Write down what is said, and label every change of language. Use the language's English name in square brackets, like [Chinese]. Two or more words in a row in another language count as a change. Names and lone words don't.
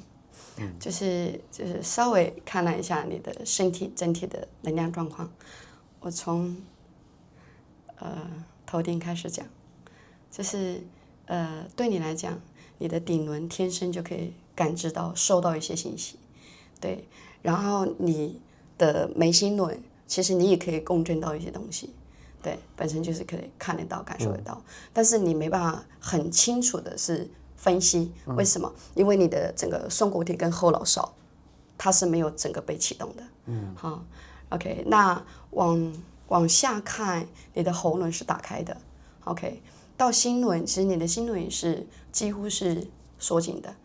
[Chinese] 就是稍微看了一下你的身體整體的能量狀況，我從頭頂開始講，就是對你來講，你的頂輪天生就可以感知到、收到一些信息，對，然後你的眉心輪，其實你也可以共振到一些東西，对，本身就是可以看得到、感受得到，但是你沒辦法很清楚的是分析為什麼，因為你的整個松果體跟後腦勺，它是沒有整個被啟動的，好 ，OK， 那往下看，你的喉輪是打開的 ，OK， 到心輪，其實你的心輪也是幾乎是縮緊的。